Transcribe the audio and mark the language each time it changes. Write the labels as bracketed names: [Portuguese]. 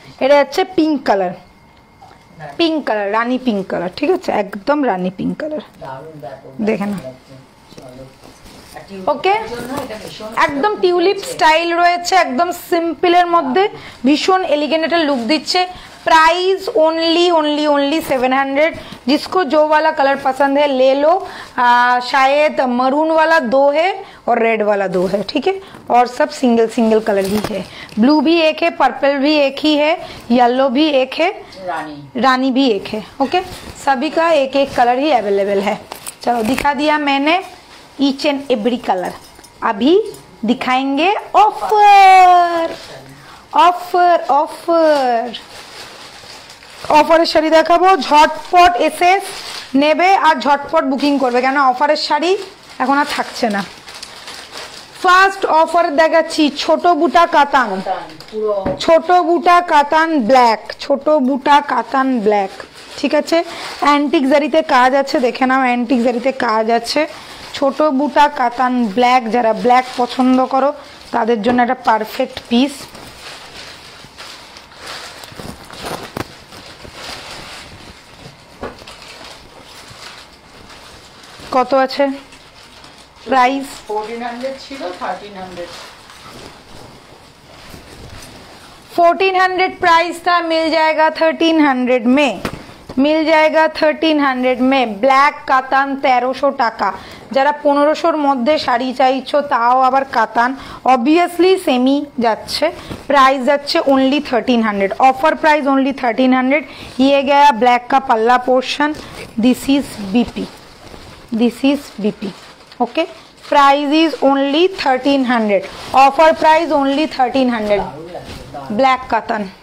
[Bangla] এটা হচ্ছে pink colour, pink colour, রানী pink colour, ঠিক আছে, একদম রানী পিঙ্ক কালার। দারুণ ব্যাপক দেখে না, চলো। ওকে একদম টিউলিপ স্টাইল রয়েছে, একদম সিম্পলের মধ্যে ভীষণ এলিগেন্ট একটা লুক দিচ্ছে। [English] Price only only only 700। [Hindi] जिसको जो वाला कलर पसंद है ले लो। शायद मरून वाला 2 है और रेड वाला 2 है, ठीक है, और सब सिंगल सिंगल कलर ही है। ब्लू भी एक है, पर्पल भी एक ही है, येलो भी एक है, रानी भी एक है। ओके सभी का एक एक कलर ही अवेलेबल है। चलो दिखा दिया मैंने ईच एंड एवरी कलर। अभी दिखाएंगे ऑफर ऑफर ऑफर [Bangla] অফারের শাড়ি দেখাবো। ঝটপট এসে নেবে আর ঝটপট বুকিং করবে, কেন অফারের শাড়ি এখন আর থাকছে না। ফার্স্ট অফার দেখাচ্ছি ছোট বুটা কাতান, ছোট বুটা কাতান ব্ল্যাক, ছোট বুটা কাতান ব্ল্যাক, ঠিক আছে। অ্যান্টিক জারিতে কাজ আছে, দেখে নাও অ্যান্টিক জারিতে কাজ আছে। ছোট বুটা কাতান ব্ল্যাক, যারা ব্ল্যাক পছন্দ করো তাদের জন্য একটা পারফেক্ট পিস। কত আছে प्राइस? 1400 ছিল, 1300। [Hindi] 1400 प्राइस था, मिल जाएगा 1300 में, मिल जाएगा 1300 में। [Bangla] ব্ল্যাক কাতান 1300 টাকা। যারা 1500-র মধ্যে শাড়ি চাইছো তাও আবার কাতান, অবভিয়াসলি সেমি যাচ্ছে, प्राइस যাচ্ছে [English] Only 1300, offer price only 1300। [Hindi] ये गया ब्लैक का पल्ला portion, [English] This is BP, this is BP, okay. Price is only 1300, offer price only 1300। Black cotton,